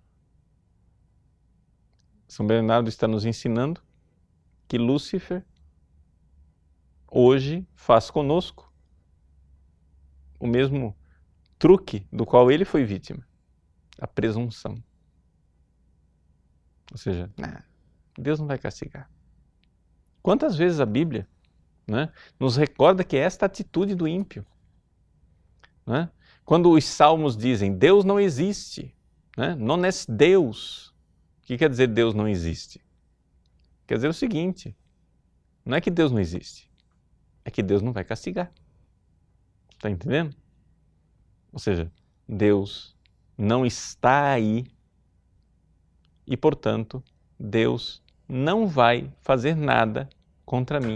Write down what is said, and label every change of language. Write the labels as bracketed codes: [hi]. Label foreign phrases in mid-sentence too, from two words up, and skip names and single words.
[pt] São Bernardo está nos ensinando que Lúcifer hoje faz conosco o mesmo truque do qual ele foi vítima, a presunção. Ou seja, Deus não vai castigar. Quantas vezes a Bíblia, né, nos recorda que é esta atitude do ímpio? Né? Quando os salmos dizem Deus não existe, né? [la] Non est Deus. [pt] O que quer dizer Deus não existe? Quer dizer o seguinte: não é que Deus não existe, é que Deus não vai castigar. Está entendendo? Ou seja, Deus não está aí e, portanto, Deus não vai fazer nada contra mim.